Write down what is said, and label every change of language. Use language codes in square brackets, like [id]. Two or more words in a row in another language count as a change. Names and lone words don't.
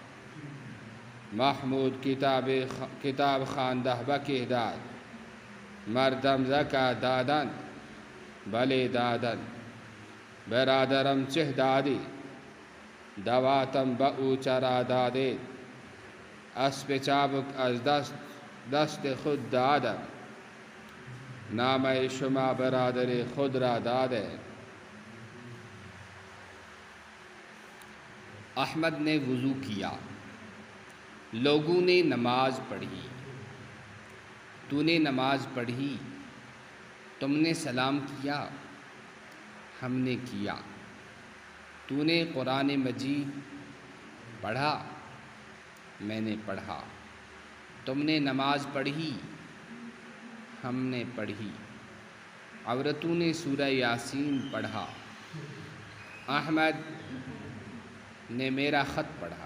[fa] محمود کتاب خوانده بکه داد مردم زکات دادن بله دادن برادرم چه دادی دواتم به او چرا دادید اسب چابک از دست خود دادم نام شما برادر خود را داده [ur] احمد نے وضو کیا لوگوں نے نماز پڑھی تو نے نماز پڑھی تم نے سلام کیا ہم نے کیا تو نے قرآن مجید پڑھا میں نے پڑھا تم نے نماز پڑھی ہم نے پڑھی عورتوں نے سورہ یاسین پڑھا احمد نے میرا خط پڑھا۔